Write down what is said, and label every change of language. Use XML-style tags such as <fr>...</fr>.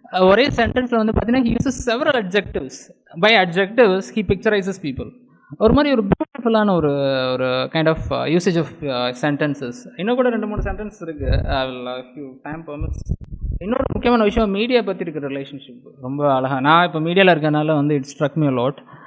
<ta>ஒரே சென்டென்ஸில் வந்து பார்த்தீங்கன்னா</ta> <en>he uses several adjectives. By adjectives he picturizes people.</en> <ta>ஒரு மாதிரி ஒரு பியூட்டிஃபுல்லான ஒரு ஒரு</ta> <en>Kind of usage of sentences.</en> <ta>இன்னும் கூட 2-3 சென்டென்ஸ் இருக்குது,</ta> <en>Time permits.</en> <ta>இன்னொரு முக்கியமான விஷயம் மீடியா பற்றி இருக்கிற ரிலேஷன்ஷிப் ரொம்ப அழகாக. நான் இப்போ மீடியாவில் இருக்கனால வந்து</ta> <en>It's struck me a lot.</en>